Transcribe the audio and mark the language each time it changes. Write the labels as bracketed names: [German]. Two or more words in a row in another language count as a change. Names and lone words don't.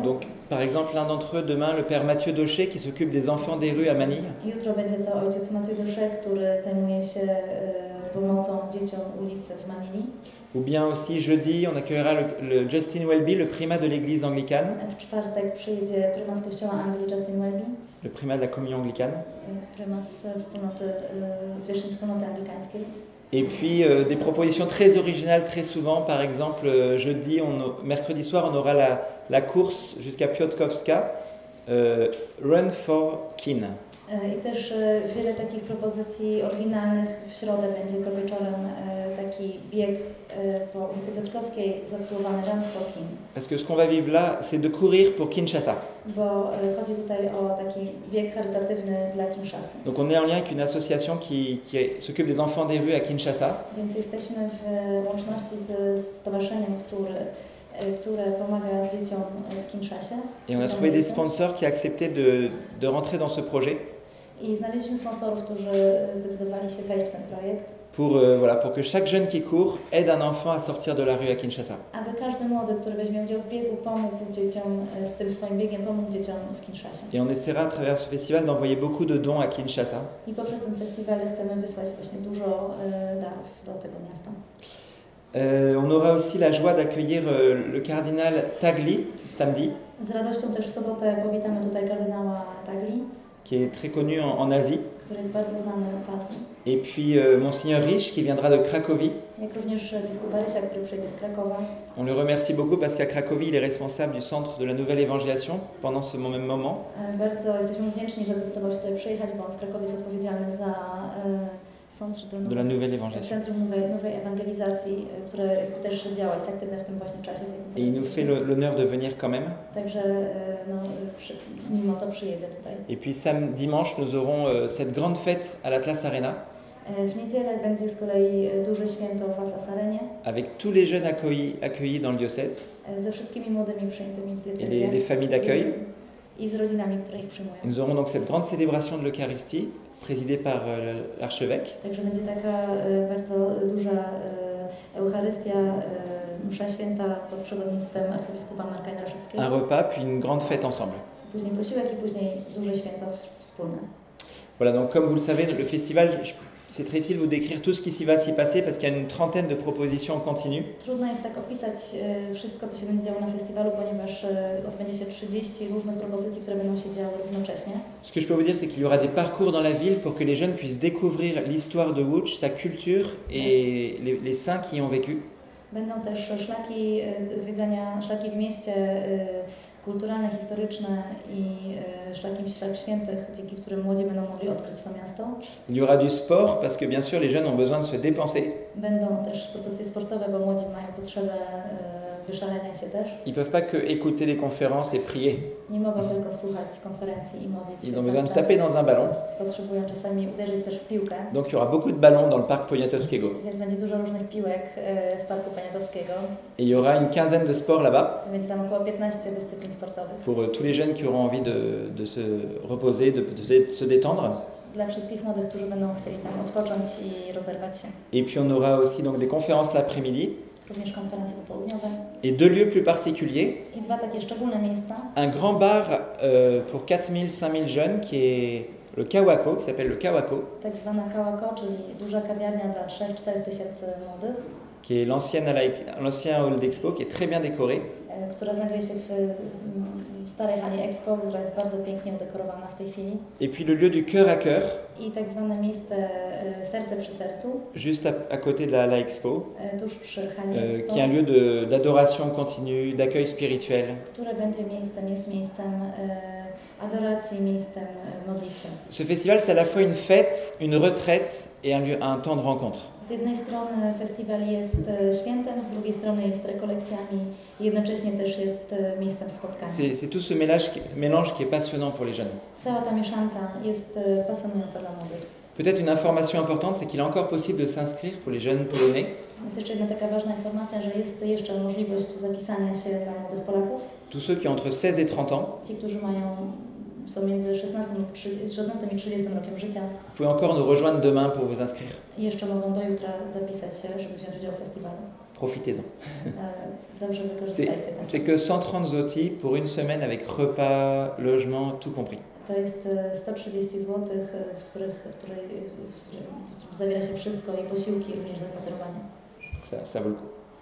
[French] Donc par exemple l'un d'entre eux demain, le père Mathieu Daucher qui s'occupe des enfants des rues à Manille. [Polish] Jutro będzie to ojciec Mathieu Daucher, który zajmuje się pomocą dzieciom ulicy w Manili. [French] Ou bien aussi jeudi, on accueillera le Justin Welby, le primat de l'église anglicane. [Polish] W czwartek przyjedzie prymas kościoła Anglii Justin Welby. [French] Le primat de la communion anglicane. [Polish] Prymas zwierzchni wspólnoty anglikańskiej. [French] Et puis des propositions très originales très souvent. Par exemple, mercredi soir, on aura la course jusqu'à Piotrkowska, Run for Kin. [Polish] I też wiele takich propozycji oryginalnych. W środę będzie to wieczorem taki bieg po ulicy Piotrkowskiej zatytułowany Run for Kin. [French] Parce que ce qu'on va vivre là, c'est de courir pour Kinshasa. [Polish] Bo chodzi tutaj o taki bieg charytatywny dla Kinshasy. [French] Donc on est en lien avec une association qui s'occupe des enfants des rues à Kinshasa. [Polish] Więc jesteśmy w łączności z stowarzyszeniem, które pomaga dzieciom w Kinszasie. [French] Et on a trouvé des sponsors qui acceptaient de rentrer dans ce projet. [Polish] I znaleźliśmy sponsorów, którzy zdecydowali się wejść w ten projekt. [French] Pour que chaque jeune qui court aide un enfant à sortir de la rue à Kinshasa. [Polish] Aby każdy młody, który weźmie udział w biegu, pomógł dzieciom z tym swoim biegiem, pomógł dzieciom w Kinszasie. [French] Et on essaiera à travers ce festival d'envoyer beaucoup de dons à Kinshasa. [Polish] I poprzez ten festiwal chcemy wysłać właśnie dużo darów do tego miasta. [French] On aura aussi la joie d'accueillir le cardinal Tagli samedi. [Polish] Z radością też w sobotę powitamy tutaj kardynała Tagli, [French] qui est très connu en Asie. [Polish] Który jest bardzo znany w Azji. [French] Et puis Monseigneur Rich qui viendra de Cracovie. [Polish] Jak również biskup Rysia, który przyjdzie z Krakowa. [French] On le remercie beaucoup parce qu'à Cracovie, il est responsable du centre de la nouvelle évangélisation pendant ce même moment. [Polish] Bardzo jesteśmy wdzięczni, że zdecydował się tutaj przyjechać, bo on w Krakowie jest odpowiedzialny za Centre de la Nouvelle Évangélisation. Centrum Nowej Ewangelizacji, które też działa, jest aktywne w tym właśnie czasie. [French] Et il nous fait l'honneur de venir quand même. [Polish] Także mimo to przyjedzie tutaj. [French] Et puis dimanche, nous aurons cette grande fête à l'Atlas Arena. [Polish] W niedzielę będzie z kolei duże święto w Atlas Arenie. [French] Avec tous les jeunes accueillis dans le diocèse. [Polish] Ze wszystkimi młodymi przyjętymi w diecezji. [French] Et les familles d'accueil. [Polish] I z rodzinami, które ich przyjmują. [French] Nous aurons donc cette grande célébration de l'Eucharistie, présidée par l'archevêque. [Polish] Także będzie taka bardzo duża Eucharystia, msza święta pod przewodnictwem arcybiskupa Marka Jędraszewskiego. [French] Un repas, puis une grande fête ensemble. [Polish] Później posiłek i później duże święto wspólne. [French] Voilà, donc comme vous le savez, le festival, c'est très difficile de vous décrire tout ce qui va s'y passer parce qu'il y a une trentaine de propositions en continu. [Polish] Trudno jest tak opisać wszystko, co się będzie działo na festiwalu, ponieważ odbędzie się 30 różnych propozycji, które będą się działy równocześnie. [French] Ce que je peux vous dire, c'est qu'il y aura des parcours dans la ville pour que les jeunes puissent découvrir l'histoire de Łódź, sa culture et les saints qui y ont vécu. [Polish] Będą też szlaki zwiedzania, szlaki w mieście, kulturalne, historyczne i szlak świętych, dzięki którym młodzi będą mogli odkryć to miasto. [French] Il y aura du sport parce que bien sûr les jeunes ont besoin de se dépenser. [Polish] Będą też propozycje sportowe, bo młodzi mają potrzebę wyszalenia się też. [French] Ils peuvent pas que écouter des conférences et prier. [Polish] Nie mogą tylko słuchać konferencji i modlić się. [French] Ils ont besoin de taper dans un ballon. [Polish] Potrzebują czasami uderzyć też w piłkę. [French] Donc il y aura beaucoup de ballons dans le parc Poniatowskiego. [Polish] Więc będzie dużo różnych piłek w parku Poniatowskiego. [French] Et il y aura une quinzaine de sports là-bas. [Polish] Będzie tam około 15 dyscyplin sportowych. [French] Pour tous les jeunes qui auront envie de se reposer, de se détendre. [Polish] Dla wszystkich młodych, którzy będą chcieli tam odpocząć i rozerwać się. [French] Et puis on aura aussi donc des conférences l'après-midi. [Polish] Również konferencje popołudniowe. [French] Et deux lieux plus particuliers. [Polish] I dwa takie szczególne miejsca. [French] Un grand bar pour 4000-5000 jeunes qui est le Kawako, qui s'appelle le Kawako. [Polish] Tak zwana Kawako, czyli duża kawiarnia dla 3-4 tysięcy młodych. [French] Qui est l'ancien hall d'expo, qui est très bien décoré. [Polish] Która znajduje się w starej hali Expo, która jest bardzo pięknie udekorowana w tej chwili. [French] Et puis le lieu du cœur à cœur. [Polish] I tak zwane miejsce serce przy sercu. [French] Juste à côté de la Expo. [Polish] Tuż przy hali Expo. [French] Qui est un lieu d'adoration continue, d'accueil spirituel. [Polish] Które będzie miejscem adoracji, miejscem modlitwy. [French] Ce festival, c'est à la fois une fête, une retraite et un temps de rencontre. [Polish] Z jednej strony festiwal jest świętem, z drugiej strony jest rekolekcjami, jednocześnie też jest miejscem spotkania. [French] C'est tout ce mélange qui est passionnant pour les jeunes. [Polish] Cała ta mieszanka jest pasjonująca dla młodych. [French] Peut-être une information importante, c'est qu'il est encore possible de s'inscrire pour les jeunes polonais. [Polish] Jest jeszcze jedna taka ważna informacja, że jest jeszcze możliwość zapisania się dla młodych Polaków. [French] Tous ceux qui ont entre 16 et 30 ans. [Polish] Ci, którzy są między 16 i 30 rokiem życia. [French] Vous pouvez encore nous rejoindre demain pour vous inscrire. [Polish] Jeszcze mogą do jutra zapisać się, żeby wziąć udział w festiwalu. [French] Profitez-en. [Polish] Dobrze wykorzystajcie ten czas. [French] C'est que 130 zloty pour une semaine avec repas, logement, tout compris. [Polish] To jest 130 zł, w którym zawiera się wszystko i posiłki, również zakwaterowanie. [French] Ça vaut le coup.